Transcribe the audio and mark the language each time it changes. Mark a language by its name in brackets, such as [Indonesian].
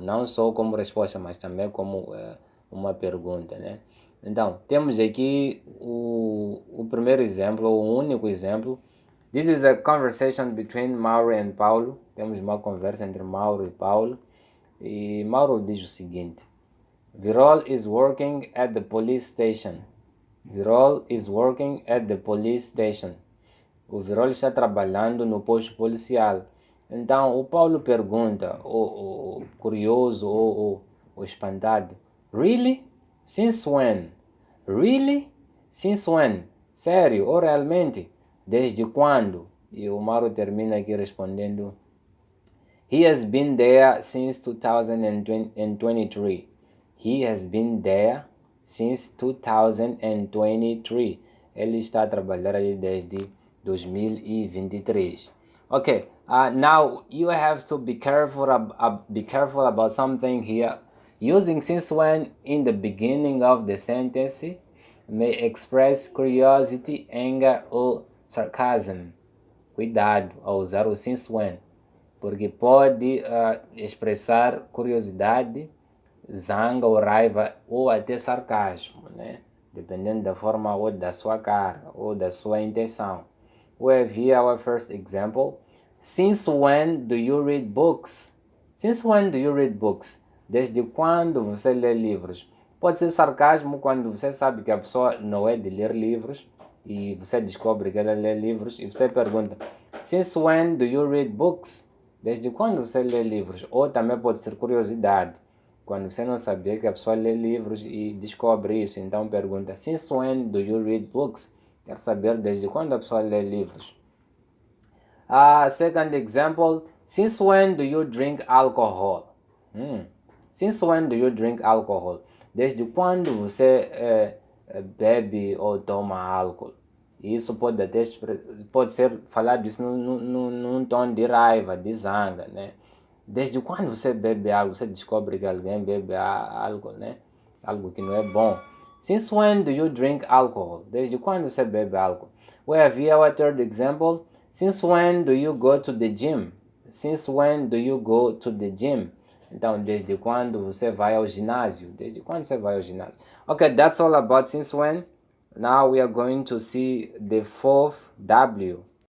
[Portuguese] Não só como resposta, mas também como uma pergunta, né? Então, temos aqui o primeiro exemplo, o único exemplo. [English] This is a conversation between Mauro and Paulo. [Portuguese] Temos uma conversa entre Mauro e Paulo. E Mauro diz o seguinte: [English] Virol is working at the police station. Virol is working at the police station. [Portuguese] O Virol está trabalhando no posto policial. Então, o Paulo pergunta, ou curioso, ou espantado: [English] Really? Since when? Really? Since when? [Portuguese] Sério? Ou realmente? Desde quando? E o Mauro termina aqui respondendo: [English] He has been there since 2023. He has been there since 2023. [Portuguese] Ele está a trabalhar ali desde 2023. [English] Okay, now you have to be careful about something here. Using since when in the beginning of the sentence may express curiosity, anger or sarcasm. [Portuguese] Cuidado ao usar o since when, porque pode expressar curiosidade, zanga ou raiva ou até sarcasmo, né? Dependendo da forma ou da sua cara ou da sua intenção. [English] We have here our first example. Since when do you read books? Since when do you read books? [Portuguese] Desde quando você lê livros? Pode ser sarcasmo quando você sabe que a pessoa não é de ler livros e você descobre que ela lê livros e você pergunta: [English] Since when do you read books? [Portuguese] Desde quando você lê livros? Ou também pode ser curiosidade, quando você não sabia que a pessoa lê livros e descobre isso, então pergunta: [English] Since when do you read books? [Portuguese] Quer saber desde quando a pessoa lê livros. [English] Second example: Since when do you drink alcohol? Since when do you drink alcohol? [Portuguese] Desde quando você bebe ou toma álcool? Isso pode ser falado isso num tom de raiva, de zanga, né? Desde quando você bebe algo, você descobre que alguém bebe algo, né? Algo que não é bom. [English] Since when do you drink alcohol? [Portuguese] Desde quando você bebe álcool? [English] We have here our third example. Since when do you go to the gym? Since when do you go to the gym? [Portuguese] Então, desde quando você vai ao ginásio? Desde quando você vai ao ginásio? [English] Okay, that's all about since when. Now we are going to see the fourth W.